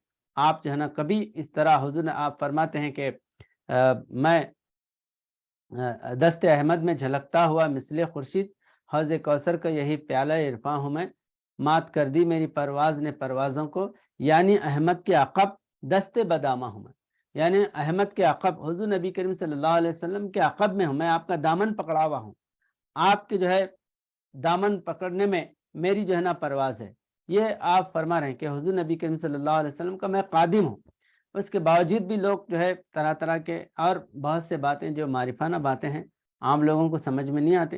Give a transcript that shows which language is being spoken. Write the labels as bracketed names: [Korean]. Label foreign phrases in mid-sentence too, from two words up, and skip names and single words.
[Urdu] آپ جو ہے نا کبھی اس طرح حضور نے آپ فرماتے ہیں کہ میں دست احمد میں جھلکتا ہوا مثل خورشید، حوض کوثر کا یہی پیالہ عرفاں ہوں میں، مات کر دی میری پرواز نے پروازوں کو، یعنی احمد کے عقب دست بدامہ ہوں میں، یعنی احمد کے عقب، حضور نبی کریم [Arabic] صلی اللہ علیہ وسلم [Urdu] کے عقب میں ہوں میں، آپ کا دامن پکڑا ہوا ہوں، آپ کے جو ہے دامن پکڑنے میں میری جو ہے نا پرواز ہے۔ یہ آپ فرما رہے ہیں کہ حضور نبی کریم [Arabic] صلی اللہ علیہ وسلم [Urdu] کا میں قادم ہوں۔ اس کے باوجود بھی لوگ جو ہے طرح طرح کے اور بہت سے باتیں جو معرفانہ باتیں ہیں، عام لوگوں کو سمجھ میں نہیں آتے۔